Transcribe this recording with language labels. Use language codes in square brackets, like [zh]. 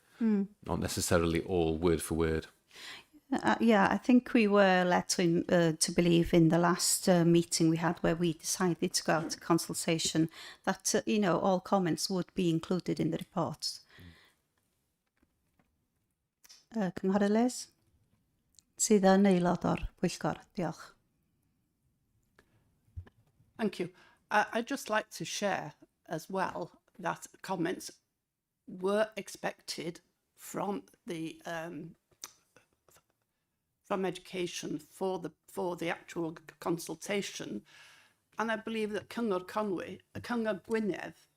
[en] Not necessarily all word for word. Yeah, I think we were led to believe in the last meeting we had where we decided to go out to consultation that, all comments would be included in the report. [cy] Cynghorydd Liz? Sydd yn aelod o'r Pwyllgor. Diolch. [en] Thank you. I'd just like to share as well that comments were expected from the from education for the actual consultation, and I believe that Cyngor Conwy, Cyngor Gwynedd,